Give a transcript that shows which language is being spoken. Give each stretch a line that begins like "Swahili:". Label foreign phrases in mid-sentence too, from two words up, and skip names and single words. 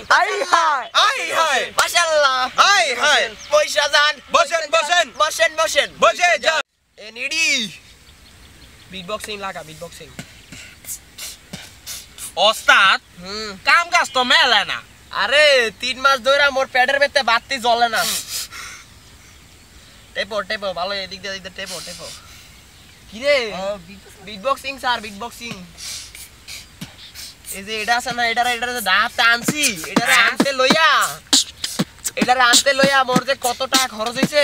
Bangla: Ai hai. Mashallah. Ai hai. পয়সা যান. Bosen. বসে যান. Nidi. বিটবক্সিং লাগা বিটবক্সিং. ওস্তাদ কাম কাজ তো মেলে না আরে 3 মাস ধরে মোর পেটের ভিতরে বাতি জ্বলে না টেপো ভালো এদিক দিয়ে টেপো কি রে বিটবক্সিং স্যার বিটবক্সিং এই যে এটা আছে না এটারে দাঁত টানছি এটারে আনতে লইয়া মোর যে কত টাকা খরচ হইছে